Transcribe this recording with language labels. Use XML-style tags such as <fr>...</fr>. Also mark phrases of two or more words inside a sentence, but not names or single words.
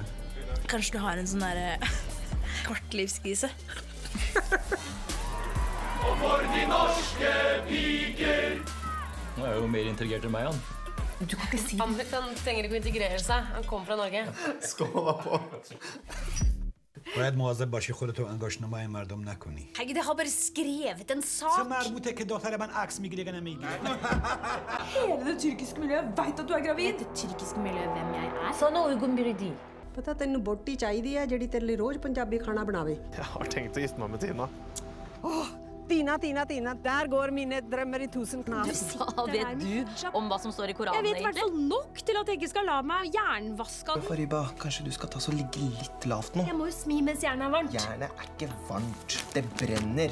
<no>Kanskje du har en sånn der kvartlivskrise? Og for de norske piker. Nå er jo mer integrert enn meg, han. Du kan ikke si det. Han trenger ikke å integrere seg. Han kommer fra Norge. Skål på.</no> <fa>باید مواظب باشی خودتو انگاشتنامای مردم نکنی.</fa> <no>Herregud, jeg har bare skrevet en sak.</no> <fa>چه مربوطه که دختر من عکس میگیره یا نمیگیره؟</fa> <no>Hele det tyrkiske miljøet vet at du er gravid. Det tyrkiske miljøet hvem jeg er.</no> <tr>Sana uygun biri değil.</tr> <pa>ਪਤਾ ਤੈਨੂੰ ਬੋਟੀ ਚਾਹੀਦੀ ਹੈ ਜਿਹੜੀ ਤੇਰੇ ਲਈ ਰੋਜ਼ ਪੰਜਾਬੀ ਖਾਣਾ ਬਣਾਵੇ.</pa> <no>Jeg har tenkt å gifte meg med Tina. Tina, der går mine drømmer i tusen knas. Hva vet du om hva som står i Koranen? Jeg vet i hvert fall nok til at jeg ikke skal la meg jernvaske. Fariba, kanskje du skal ta så ligge litt lavt nå? Jeg må jo smi mens jernet er varmt. Jernet er ikke varmt. Det brenner.</no>